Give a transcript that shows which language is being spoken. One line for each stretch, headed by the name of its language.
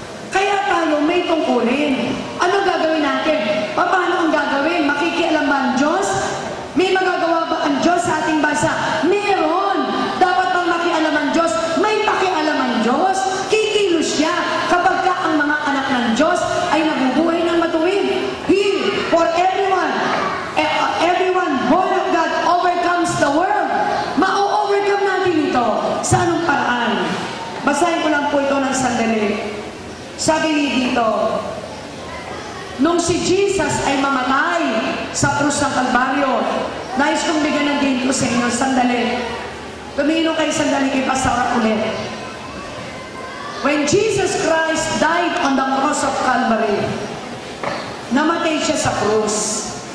Filipino: Kaya tayo may tungkulin. Ano gagawin natin? Paano ang gagawin? Makikialam ba ang Diyos? May magagawa ba ang Diyos sa ating bansa? Meron. Dapat bang makialam ang Diyos? May pakialam ang Diyos. Kikilos siya kapag ka ang mga anak ng Diyos ay nabubuhay ng matuwid.
English: He, for everyone, everyone born of God overcomes the world.
Filipino: Ma-overcome natin ito. Sa anong paraan? Basahin ko lang po ito ng sandali. Sabi dito, nung si Jesus ay mamatay sa krus ng Kalbaryo, nais kong bigyan ng din ko sa inyo, sandali. Tumingin kayo sandali kay Pastor ulit.
English: When Jesus Christ died on the cross of Calvary,
Filipino: namatay siya sa krus.